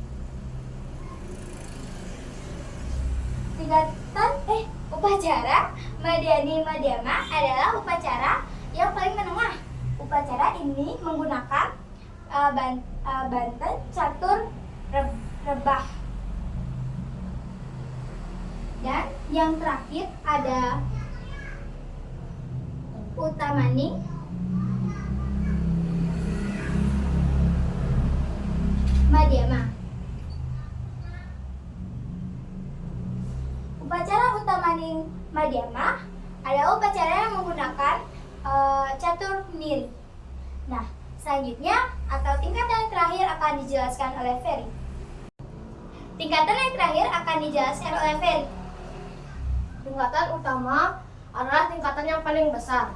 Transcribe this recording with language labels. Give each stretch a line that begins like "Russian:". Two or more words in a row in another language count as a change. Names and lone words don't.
Indonesian: Upacara Madhyani madhyama adalah upacara yang paling menengah. Upacara ini menggunakan banten catur rebah. Dan yang terakhir ada utamaning madhyama. Upacara utamaning madhyama adalah upacara yang menggunakan catur niri. Nah, selanjutnya atau tingkatan yang terakhir akan dijelaskan oleh Ferry. Tingkatan yang terakhir akan dijelaskan oleh Ferry. Tingkatan utama adalah tingkatan yang paling besar.